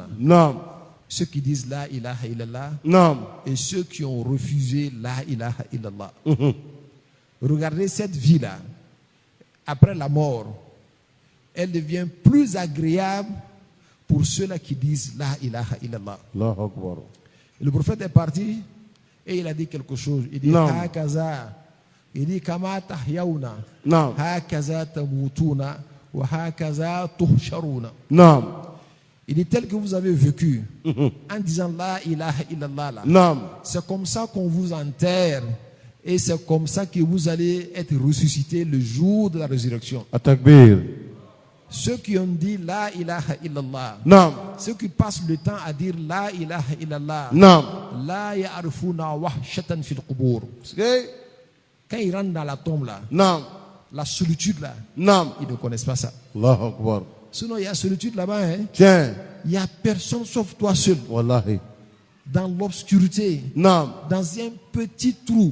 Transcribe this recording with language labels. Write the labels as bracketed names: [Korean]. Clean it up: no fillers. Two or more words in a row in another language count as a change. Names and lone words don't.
[French] Naam. Ceux qui disent [Arabic] La ilaha illallah [French] Naam. et ceux qui ont refusé [Arabic] La ilaha illallah. [French] Regardez cette vie-là. Après la mort, elle devient plus agréable pour ceux-là qui disent [Arabic] La ilaha illallah. Allahu Akbar. [French] Et le prophète est parti et il a dit quelque chose. Il dit Non. [Arabic] Hakaza. [French] Il dit [Arabic] Kama tahyauna. [French] Naam. [Arabic] Hakaza tamutuna. Wa hakaza tuhsharuna. [French] Naam. Il dit tel que vous avez vécu en disant [Arabic] La ilaha illallah. [French] Là, Naam. c'est comme ça qu'on vous enterre et c'est comme ça que vous allez être ressuscité le jour de la résurrection. At-takbir. Ceux qui ont dit [Arabic] La ilaha illallah, [French] Naam. ceux qui passent le temps à dire [Arabic] La ilaha illallah, [French] Naam. [Arabic] La ya'rifuna wahshatan fil qubur. [French] Okay. Quand ils rentrent dans la tombe là, Naam. la solitude là, Naam. ils ne connaissent pas ça. [Arabic] Allahu Akbar. [French] Sinon il y a solitude là-bas, hein. Tiens. Il n'y a personne sauf toi seul, Wallahi. dans l'obscurité, Naam. dans un petit trou.